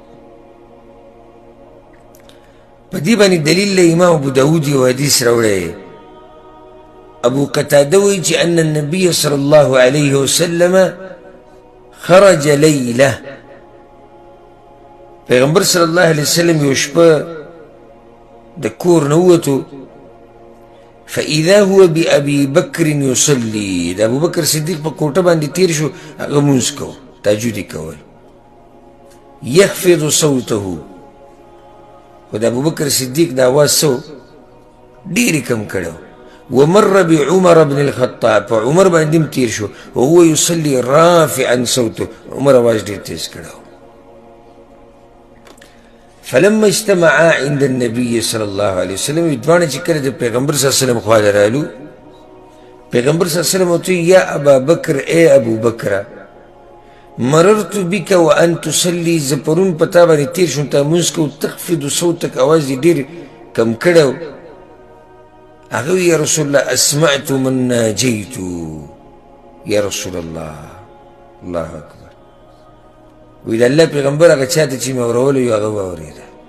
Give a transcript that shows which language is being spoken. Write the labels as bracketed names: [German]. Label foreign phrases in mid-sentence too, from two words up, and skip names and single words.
[Pashto] په دې باندې دلیل له امام ابو داود یو حدیث راوړی ابو قتاده وایي چې [Arabic] ان النبي صلی الله علیه وسلم خرج لیله [Pashto] پیغمبر صلی الله علیه وسلم یو شپه د کور نه ووتو [Arabic] فاذا هو بابي بکر یصلي [Pashto] د ابوبکر صدیق په کوټه باندې تیر شو هغه لمونځ کو تهجد یې کول [Arabic] یخفض صوته [Pashto] خو د ابوبکر صدیق د اواز څه ډېرې کم کړی [Arabic] ومر بعمر بن الخطاب [Pashto] په عمر باندې هم تیر شو [Arabic] وهو يصلي رافعا صوته [Pashto] عمر اواز ډېر تیز کړی [Arabic] فلما اجتمعا عند النبي صلى الله عليه وسلم [Pashto] دواړه چې کله د پیغمبر صلی الله علیه وسلم خوا ته رالو پیغمبر صلی الله علیه وسلم ورته [Arabic] یا ابا بکر [Pashto] ای ابو بکره [Arabic] مررت بك وان تصلي [Pashto] زه پرون په تا باندې تېر شوم تا لمونځ کوو [Arabic] تخفض صوتک [Pashto] اواز دې ډېر کم کړی و هغه وی [Arabic] یا رسول الله اسمعت من ناجیت یا رسول الله [Pashto] الله اکبر وی د الله پیغمبر هغه چا ته چې مې اورولو یو هغه واورېده